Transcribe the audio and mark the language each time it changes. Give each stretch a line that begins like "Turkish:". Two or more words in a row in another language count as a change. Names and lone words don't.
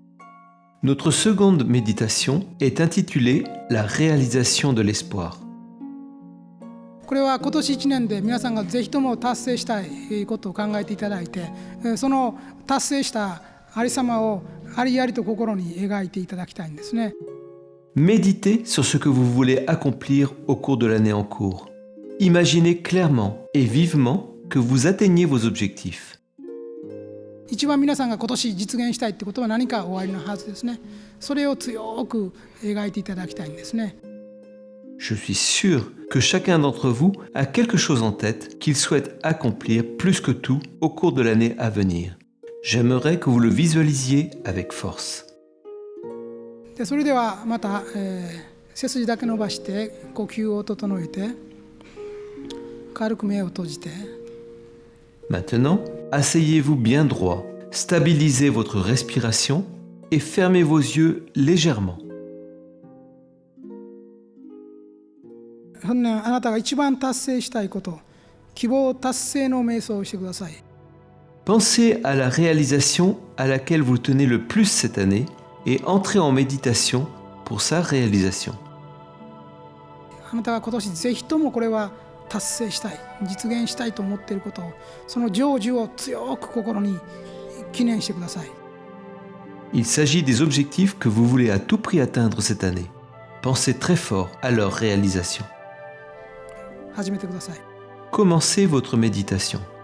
French: Notre seconde méditation est intitulée La réalisation de l'espoir.
Japanese: これは今年1年で皆さんがぜひとも達成したいことを考えていただいて、その達成したありさまをありありと心に描いていただきたいんですね。
French: Méditez sur ce que vous voulez accomplir au cours de l'année en cours. Imaginez clairement et vivement que vous atteignez vos objectifs.
Japanese: 一番皆さんが今年実現したいってことは何かおありのはずですね。それを強く描いていただきたいんですね。
French: Je suis sûr que chacun d'entre vous a quelque chose en tête qu'il souhaite accomplir plus que tout au cours de l'année à venir. J'aimerais que vous le visualisiez avec force.
Japanese: でそれではまた、背筋だけ伸ばして呼吸を整えて軽く目を閉じて
French: Maintenant, asseyez-vous bien droit, stabilisez votre respiration et fermez vos yeux légèrement.
Japanese: あなたが一番達成したいこと、希望達成の瞑想をしてください。
French: Pensez à la réalisation à laquelle vous tenez le plus cette année et entrez en méditation pour sa réalisation.
Japanese: あなたが今年ぜひともこれは達成したい、実現したいと思っていることを、その成就を強く心に記念してください。
French: Il s'agit des objectifs que vous voulez à tout prix atteindre cette année. Pensez très fort à leur réalisation.
Japanese: 始めてください。
French: Commencez votre méditation.